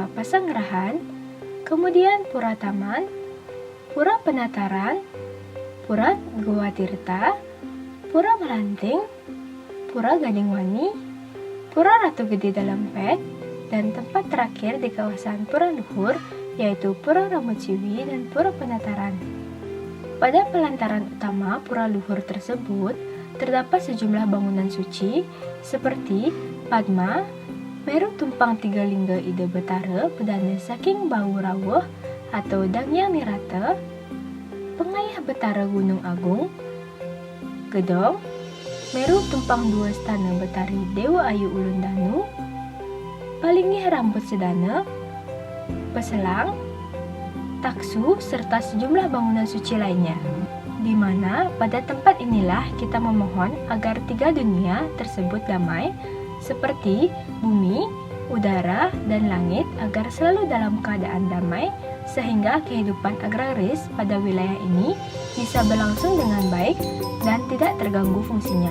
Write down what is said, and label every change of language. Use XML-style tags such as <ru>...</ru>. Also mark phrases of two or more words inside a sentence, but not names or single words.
<id>Pasanggerahan, kemudian Pura Taman, Pura Penataran, Pura Goa Tirta, Pura Melanting, Pura Gading Wani, Pura Ratu Gede Dalampet, dan tempat terakhir di kawasan Pura Luhur, yaitu Pura Rambut Ciwi dan Pura Penataran. Pada pelantaran utama Pura Luhur tersebut, terdapat sejumlah bangunan suci seperti Padma, Meru Tumpang Tiga Lingga Ida Betara Pedana Saking Bau Rawuh atau Dangya Nirata, Pengayah Betara Gunung Agung, Gedong, Meru Tumpang Dua Stana Betari Dewa Ayu Ulun Danu, Palingih Rambut Sedana, Peselang, Taksu, serta sejumlah bangunan suci lainnya. Di mana pada tempat inilah kita memohon agar 3 dunia tersebut damai, seperti bumi, udara, dan langit agar selalu dalam keadaan damai, sehingga kehidupan agraris pada wilayah ini bisa berlangsung dengan baik dan tidak terganggu fungsinya.</id>